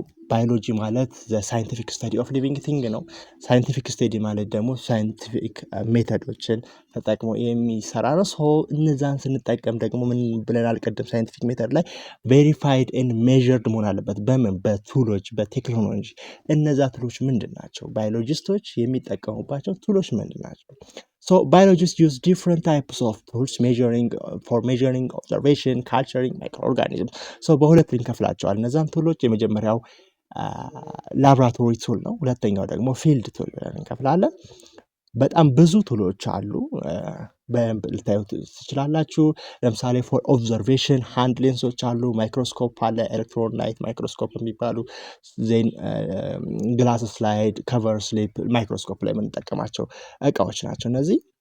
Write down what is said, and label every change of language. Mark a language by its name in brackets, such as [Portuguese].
[Amharic] ባዮሎጂ ማለት ሳይንቲፊክ ስተዲ ኦፍ ሊቪንግ ቲንግ ነው። ሳይንቲፊክ ስተዲ ማለት ደግሞ ሳይንቲፊክ ሜተዶችን ተጠቅሞ የሚሰራ ነው። እነዛን ስንጠቀም ደግሞ ምን ብለናል ቅድም? ሳይንቲፊክ ሜተድ ላይ ቬሪፋይድ ኤንድ ሜዠርድ መሆን አለበት። በምን? በቱሎች በቴክኖሎጂ። እነዛ ቱሎች ምንድን ናቸው? ባዮሎጂስቶች የሚጠቀሙባቸው ቱሎች ምንድን ናቸው? [English] biologists use different types of tools for measuring observation, culturing microorganisms. [Amharic] በሁለት ልንከፍላቸዋል እነዛን ቱሎች። የመጀመሪያው ላብራቶሪ ቱል ነው። ሁለተኛው ደግሞ ፊልድ ቱል ብለን እንከፍላለን። በጣም ብዙ ቱሎች አሉ። በደንብ ልታዩት ትችላላችሁ። ለምሳሌ ፎር ኦብዘርቬሽን ሃንድ ሌንሶች አሉ፣ ማይክሮስኮፕ አለ፣ ኤሌክትሮን ላይት ማይክሮስኮፕ የሚባሉ ዜን ግላስ ስላይድ፣ ከቨር ስሊፕ ማይክሮስኮፕ ላይ የምንጠቀማቸው እቃዎች ናቸው እነዚህ።